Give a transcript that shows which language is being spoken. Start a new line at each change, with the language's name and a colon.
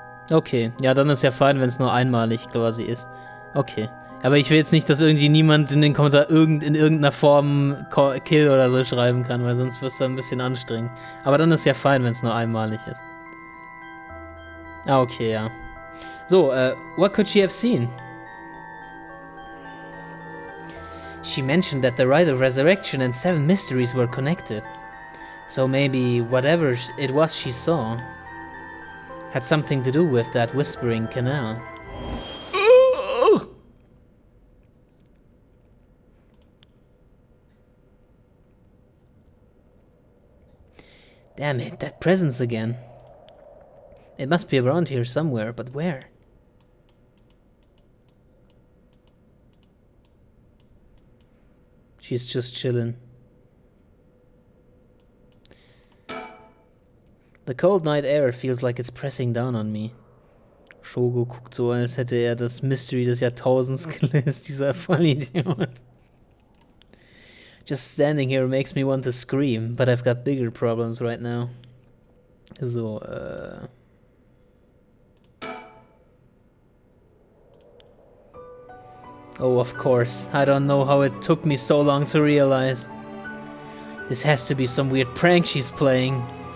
German: Okay, ja, dann ist ja fein, wenn es nur einmalig quasi ist. Okay, Aber ich will jetzt nicht, dass irgendwie niemand in den Kommentar in irgendeiner Form Kill oder so schreiben kann, weil sonst wird es dann ein bisschen anstrengend. Aber dann ist ja fein, wenn es nur einmalig ist. Ah, okay, ja.
English: So, what could she have seen? She mentioned that the rite of resurrection and 7 mysteries were connected. So maybe whatever it was she saw had something to do with that whispering canal. Damn it, that presence again. It must be around here somewhere, but where? She's just chilling. The cold night air feels like it's pressing down on me.
German: Shogo guckt so, als hätte er das Mystery des Jahrtausends gelöst, dieser Vollidiot.
English: Just standing here makes me want to scream, but I've got bigger problems right now. So, Oh, of course. I don't know how it took me so long to realize. This has to be some weird prank she's playing.